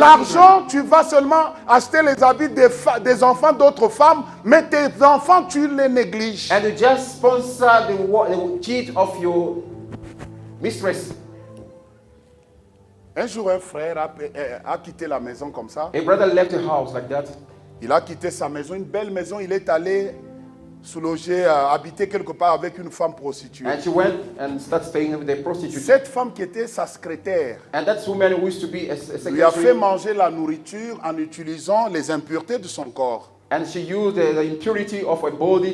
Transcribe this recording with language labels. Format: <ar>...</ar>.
<fr>l'argent, tu vas seulement acheter les habits des enfants d'autres femmes, mais tes enfants, tu les négliges.</fr> <en>children. And you just sponsor the kid of your mistress.</en> <fr>Un jour, un frère a quitté la maison comme ça.</fr> <en>A brother left the house like that.</en> <fr>Il a quitté sa maison, une belle maison. Il est allé se loger, habiter quelque part avec une femme prostituée.</fr> <en>And she went and started staying with a prostitute.</en> <fr>Cette femme qui était sa secrétaire</fr> <en>And that woman who used to be a</en> <fr>lui a fait</fr> <en>secretary.</en> <fr>manger la nourriture en utilisant les impuretés de son corps.</fr> <en>And she used the impurity of her body.</en>